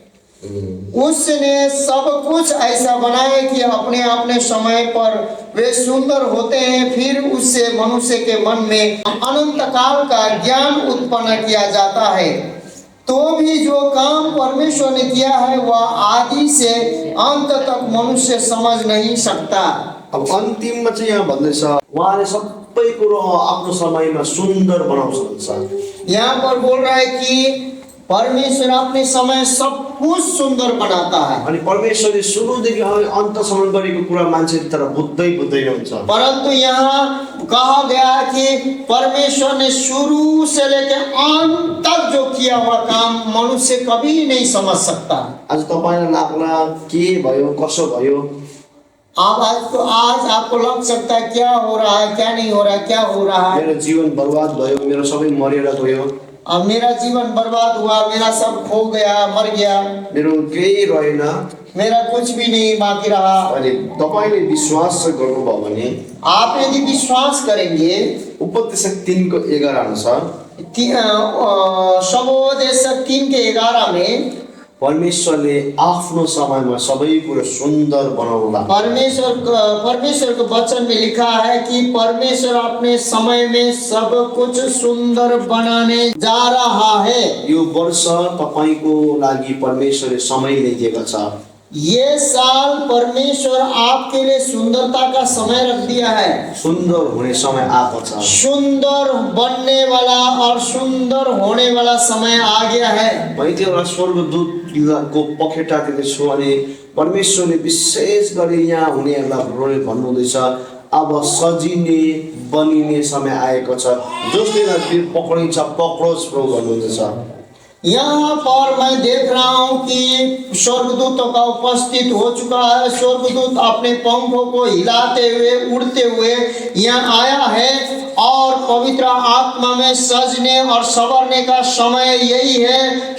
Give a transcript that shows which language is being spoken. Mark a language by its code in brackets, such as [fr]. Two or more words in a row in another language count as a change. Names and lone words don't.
[hi] उसने सब कुछ ऐसा बनाया कि अपने अपने समय पर वे सुंदर होते हैं। फिर उससे मनुष्य के मन में अनंत काल का ज्ञान उत्पन्न किया जाता है। तो भी जो काम परमेश्वर ने किया है वह आदि से अंत तक मनुष्य समझ नहीं सकता। [ne] अब अन्तिममा चाहिँ यहाँ भन्दैछ उहाँले सबै कुरो आफ्नो समयमा सुन्दर बनाउँछ। [hi] यहाँ पर बोल रहा है कि परमेश्वर अपने समय सब कुछ सुंदर बनाता है। [ne] अनि परमेश्वरले सुरुदेखि अन्तसम्म गरेको कुरा मान्छे तर बुझ्दै हुन्छ। [hi] परंतु यहाँ कहा गया कि परमेश्वर ने शुरू से लेकर अंत तक जो किया हुआ काम मनुष्य कभी नहीं समझ सकता। [ne] आज तपाईलाई लाग्ला के भयो, कसो भयो, [hi] आज आपको लग सकता है क्या हो रहा है, क्या नहीं हो रहा है, क्या हो रहा है। [ne] मेरो जीवन बर्बाद भयो, मेरो सबै मरेर गयो, [hi] अब मेरा जीवन बर्बाद हुआ, मेरा सब खो गया, मर गया, [ne] मेरो केही रहेन, [hi] मेरा कुछ भी नहीं बाकी रहा। [ne] अनि तपाईले विश्वास गर्नुभयो भने, [hi] आप यदि विश्वास करेंगे, [ne] उपदेशक 3:11 अनुसार, [hi] सबोपदेशक 3:11 में [ne] परमेश्वरले आफ्नो समयमा सबै कुरा सुन्दर बनाउला। [hi] परमेश्वर के वचन में लिखा है कि परमेश्वर अपने समय में सब कुछ सुंदर बनाने जा रहा है। [ne] यो वर्ष तपाईको लागि परमेश्वरले समय ल्याइदिएको छ। [hi] ये साल परमेश्वर आपके लिए सुंदरता का समय रख दिया है। [ne] सुन्दर हुने समय आएको छ। [hi] सुंदर बनने वाला और सुंदर होने वाला समय आ गया है। [ne] मैले त्यो एउटा स्वर्गदूतको पखेटा दिँदैछु अनि परमेश्वरले विशेष गरी यहाँ हुनेहरूलाई भन्नुहुँदैछ अब सजिने बनिने समय आएको छ, जसले तिर पक्रिन्छ पक्रोस् प्रभु भन्नुहुँदैछ। [hi] यहाँ पर मैं देख रहा हूँ कि स्वर्गदूतों का उपस्थित हो चुका है। स्वर्गदूत अपने पंखों को हिलाते हुए उड़ते हुए यहाँ आया है और पवित्र आत्मा में सजने और संवरने का समय यही है।